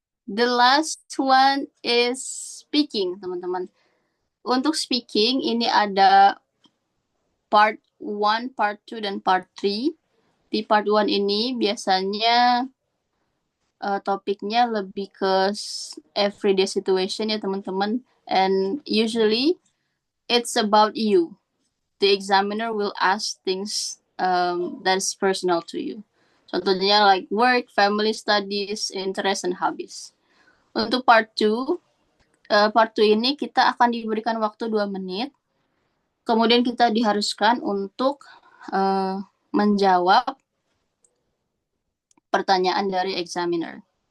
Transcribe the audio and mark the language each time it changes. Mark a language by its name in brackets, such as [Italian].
[English] The last one is speaking, teman-teman. [Indonesian] Untuk speaking, ini ada part 1, part 2, dan part 3. Di part 1 ini biasanya topiknya lebih ke everyday situation ya, teman-teman. [English] And usually, it's about you. The examiner will ask things that's personal to you. Contohnya like work, family, studies, interest, and hobbies. [Indonesian] Untuk part 2 ini kita akan diberikan waktu 2 menit. Kemudian kita diharuskan untuk menjawab pertanyaan dari examiner.